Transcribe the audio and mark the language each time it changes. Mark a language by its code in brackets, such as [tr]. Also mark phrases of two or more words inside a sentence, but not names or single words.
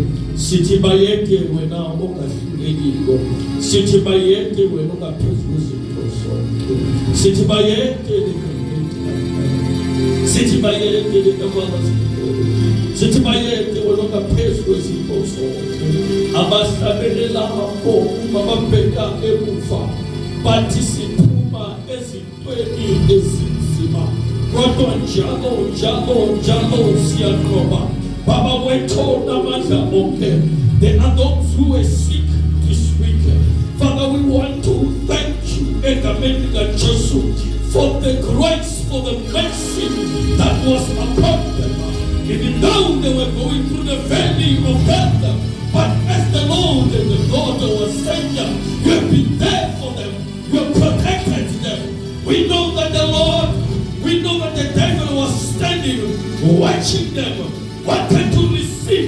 [zu] Sithi bayeke wena ongahlulekile, sithi bayeke wena ongaphezulu kwezinto zonke, sithi bayeke sithi bayeke sithi bayeke wena ongaphezulu kwezinto zonke. Abahlabelela ababheka emuva bathi siphuma ezimweni ezinzima, kodwa njalo siyaqoba. Baba wethu namandla onke, [en] there are those who are sick this week. Father, we want to thank you [zu] egameni likaJesu [en] for the grace, for the mercy that was upon them. Even though they were going through the valley of death, but as the Lord and the Lord our Savior, you have been there for them. You have protected them. We know that the Lord, we know that the devil was standing, watching them, wanted to receive.